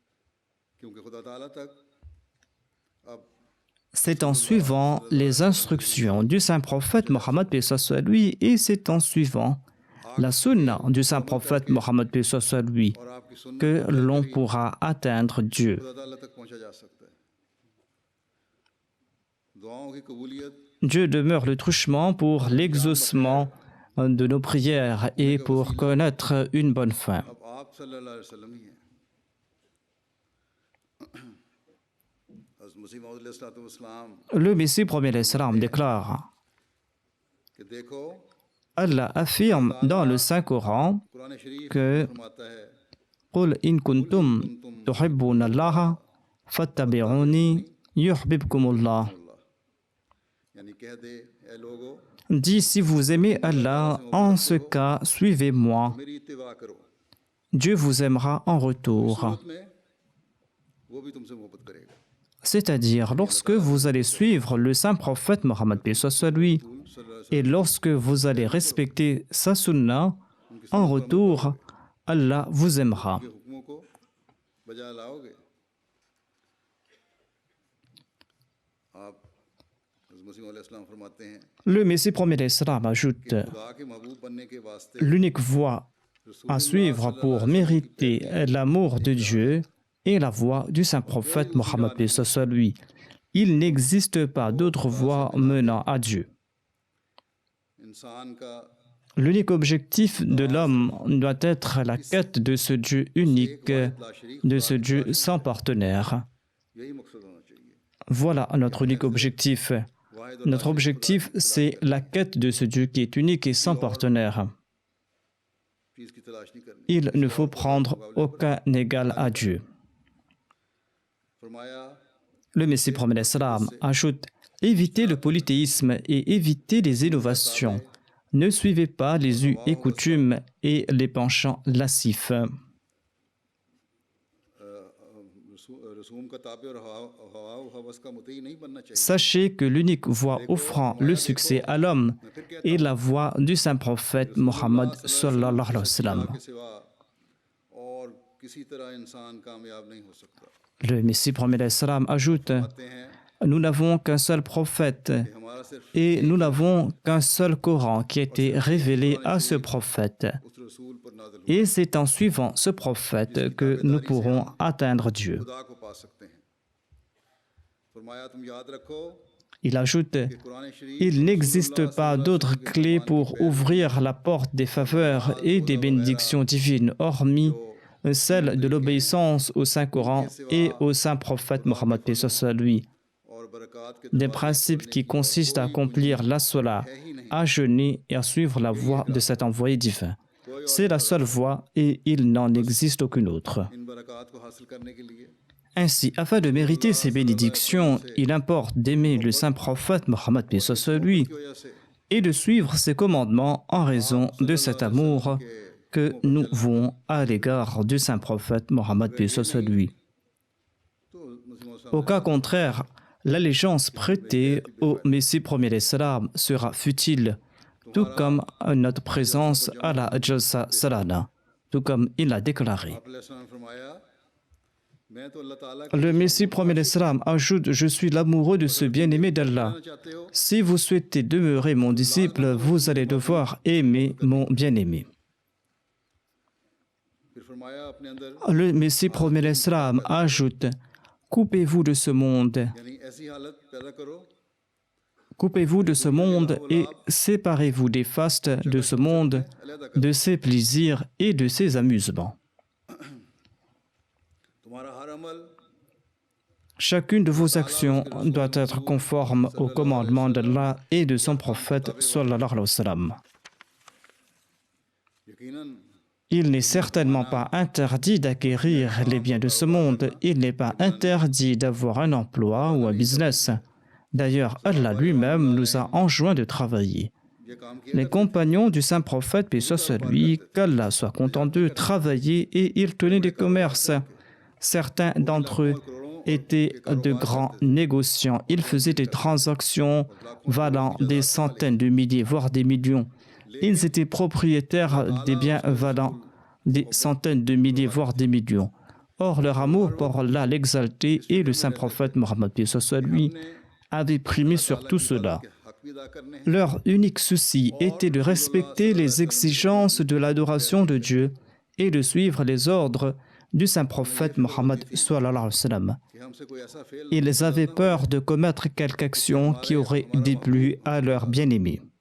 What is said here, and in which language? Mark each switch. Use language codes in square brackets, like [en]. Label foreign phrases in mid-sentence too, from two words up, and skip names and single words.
[fr] C'est en suivant les instructions du saint prophète Mohammed, paix soit sur lui, et c'est en suivant la sunna du saint prophète Mohammed, paix soit sur lui, que l'on pourra atteindre Dieu. Dieu demeure le truchement pour l'exaucement de nos prières et pour connaître une bonne fin. [ur] اب آپ [ar] صلى الله عليه وسلم [ur] ہی ہیں۔ حضرت مسیح موعود علیہ السلام [fr] Le Messie premier l'Islam déclare [ur] کہ دیکھو [fr] Allah affirme dans le Saint-Coran [ur] قرآن شریف [fr] que [ur] فرماتا ہے [ar] قل إن كنتم تحبون الله فاتبعوني يحببكم الله. [ur] یعنی کہہ دے اے لوگو [fr] Dis si vous aimez Allah, en ce cas suivez-moi. [ur] میری اتباع کرو, [fr] Dieu vous aimera en retour. [ur] صورت میں وہ بھی تم سے محبت کرے گا. [fr] C'est-à-dire, lorsque vous allez suivre le saint prophète Mohammed paix soit lui, et lorsque vous allez respecter sa sunna, en retour, Allah vous aimera. [ur] کے حکموں کو بجا لاؤ گے. آپ حضرت مسیح موعود علیہ السلام فرماتے ہیں [fr] Le Messie premier l'Islam ajoute [ur] خدا کے محبوب بننے کے واسطے [fr] l'unique voie à suivre pour mériter l'amour de Dieu est la voie du saint prophète Mohammed paix soit lui. Il n'existe pas d'autre voie menant à Dieu. [ur] انسان کا [fr] L'unique objectif de l'homme doit être la quête de ce Dieu unique, de ce Dieu sans partenaire. [ur] یہی مقصد ہونا چاہیے. [fr] Voilà notre unique objectif. [ur] واحد [fr] Notre objectif, c'est la quête de ce Dieu qui est unique et sans partenaire. [ur] چیز کی تلاش نہیں کرنی. [fr] Il ne faut prendre aucun égal à Dieu. [ur] فرمایا [fr] Le Messie promet l'Islam ajoute « Évitez le polythéisme et évitez les innovations. Ne suivez pas les us et coutumes et les penchants lascifs. [ur] رسوم کا تابع اور ہوا و ہوس کا مطیع نہیں بننا چاہیے. [fr] Sachez que l'unique voie offrant le succès à l'homme est la voie du saint prophète Mohammed [ar] صلى الله عليه وسلم. [ur] کے سوا اور کسی طرح انسان کامیاب نہیں ہو سکتا. [fr] Le Messie promet l'Islam ajoute [ur] کہتے ہیں [fr] Nous n'avons qu'un seul prophète [ur] کہ ہمارا صرف [fr] et nous n'avons qu'un seul Coran qui a été révélé à ce prophète. [ur] اس رسول پر نازل ہوا [fr] Et c'est en suivant ce prophète que nous pourrons atteindre Dieu. [ur] خدا کو پا سکتے ہیں۔ فرمایا تم یاد رکھو [fr] Il ajoute [ur] کہ قرآن شریف [fr] Il n'existe pas d'autre clé pour ouvrir la porte des faveurs et des bénédictions divines, hormis celle de l'obéissance au Saint-Coran et au Saint-Prophète Mohammed paix soit lui. [ur] اور برکات کے [fr] Des principes qui consistent à accomplir la Salah, à jeûner et à suivre la voie de cet envoyé divin. C'est la seule voie et il n'en existe aucune autre. [ur] ان برکات کو حاصل کرنے کے لیے [fr] Ainsi, afin de mériter ces bénédictions, il importe d'aimer le saint prophète Mohammed paix soit lui [ur] کی وجہ سے [fr] et de suivre ses commandements en raison de cet amour que nous vouons à l'égard du saint prophète Mohammed paix soit lui. [ur] تو مسلم [fr] Au cas contraire, l'allégeance prêtée au Messie premier l'Islam sera futile, tout comme notre présence à la Jalsa Salana, tout comme il l'a déclaré. [ur] نے فرمایا میں تو اللہ تعالیٰ [fr] Le Messie premier l'Islam ajoute « Je suis l'amoureux de ce bien-aimé d'Allah. [ur] کے چاہتے ہو [fr] Si vous souhaitez demeurer mon disciple, vous allez devoir aimer mon bien-aimé. [ur] پھر فرمایا اپنے اندر [fr] Le Messie premier l'Islam ajoute « Coupez-vous de ce monde, [ur] یعنی ایسی حالت پیدا کرو [fr] coupez-vous de ce monde et séparez-vous des fastes de ce monde, de ses plaisirs et de ses amusements. [ur] تمہارا ہر عمل [fr] Chacune de vos actions doit être conforme au commandement d'Allah et de son prophète [ar] صلى الله عليه وسلم. [ur] یقیناً [fr] Il n'est certainement pas interdit d'acquérir les biens de ce monde. Il n'est pas interdit d'avoir un emploi ou un business. D'ailleurs, Allah lui-même nous a enjoint de travailler. [ur] یہ کام کیا [fr] Les compagnons du saint prophète, paix soit sur lui, qu'Allah soit content d'eux, travaillaient et ils tenaient des commerces. Certains d'entre eux étaient de grands négociants. Ils faisaient des transactions valant des centaines de milliers, voire des millions. Ils étaient propriétaires des biens valant des centaines de milliers, voire des millions. Or, leur amour pour Allah l'exalté et le saint prophète Mohammed paix soit sur lui avait primé sur tout cela. [ur] حق بھی ادا کرنے ہیں [fr] Leur unique souci était de respecter les exigences de l'adoration de Dieu et de suivre les ordres du saint prophète Mohammed [ar] صلى الله عليه وسلم. [fr] Ils avaient peur de commettre quelque action qui aurait déplu à leur bien-aimé.